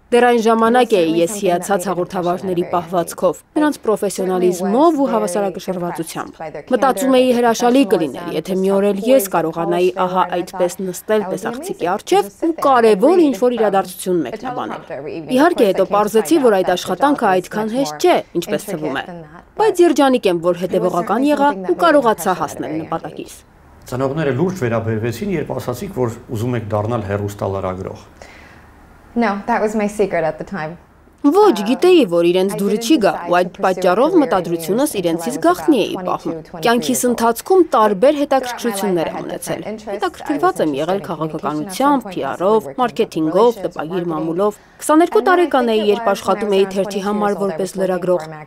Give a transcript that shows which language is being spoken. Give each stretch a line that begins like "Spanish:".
Armenian: Դեռ այն ժամանակ էի ես հիացած հաղորդավարների պահվածքով, նրանց պրոֆեսիոնալիզմով ու հավասարակշռվածությամբ։ Մտածում էի հրաշալի կլիներ, եթե մի օր էլ ես կարողանայի ահա այդպես նստել տեսախցիկի առջև ու կարևոր ինչ-որ իրադարձություն մեկնաբանել։ Իհարկե հետո պարզեցի, որ այդ աշխատանքը այդքան հեշտ չէ, ինչպես թվում է։ Բայց երջանիկ եմ, որ հետևողական եղա ու կարողացա հասնել նպատակիս։ Ծնողները լուրջ վերաբերվեցին, երբ ասացիք, որ ուզում եք դառնալ հեռուստալրագրող։
English: No, that was my secret at the time.
Armenian: Ոչ, գիտեի, որ իրենց դուրը չի գա, ու այդ պատճառով մտադրությունս իրենցից գաղտնի էի պահում։ Կյանքիս ընթացքում տարբեր հետաքրքրություններ եմ ունեցել։ Հետաքրքրված եմ եղել քաղաքականությամբ, PR-ով, մարքեթինգով, տպագիր մամուլով։ 22 տարեկան էի, երբ աշխատում էի թերթի համար որպես լրագրող,